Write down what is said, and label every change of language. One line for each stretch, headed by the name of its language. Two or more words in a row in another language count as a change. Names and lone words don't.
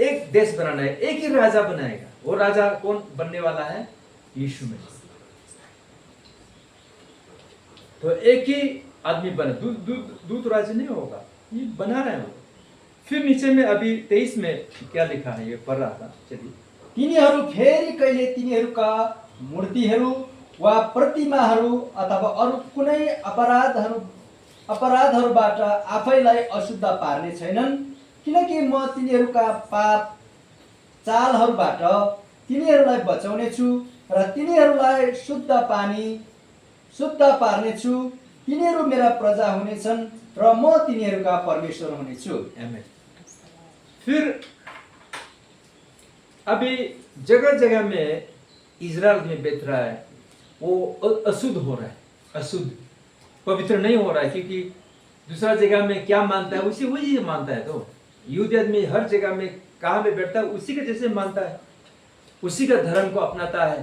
Hindi: एक देश बनाना है, एक ही राजा बनाएगा। वो राजा कौन बनने वाला है? यीशु मसीह। तो एक ही आदमी बने, दूत राज्य नहीं होगा, ये बना रहे हैं। फिर नीचे में अभी 23 में क्या लिखा है, ये पढ़ रहा था, चलिए।
Nepali: तिनीहरू फेरि कहिले तिनीहरूका मूर्तिहरू वा प्रतिमाहरू अथवा अरू कुनै अपराधहरूबाट आफैलाई अशुद्ध पार्ने छैनन्, किनकि म तिनीहरूका पाप चालहरूबाट तिनीहरूलाई बचाउने छु र तिनीहरूलाई शुद्ध पार्नेछु। तिनीहरू मेरा प्रजा हुनेछन् र म तिनीहरूका परमेश्वर हुनेछु। आमेन।
Hindi: फिर अभी जगह जगह में इजराइल में बैठ रहा है, वो अशुद्ध हो रहा है, अशुद्ध, पवित्र नहीं हो रहा है, क्योंकि दूसरा जगह में क्या मानता है उसी वही मानता है। तो यहूदी आदमी हर जगह में कहाँ में बैठता है उसी के जैसे मानता है, उसी का धर्म को अपनाता है।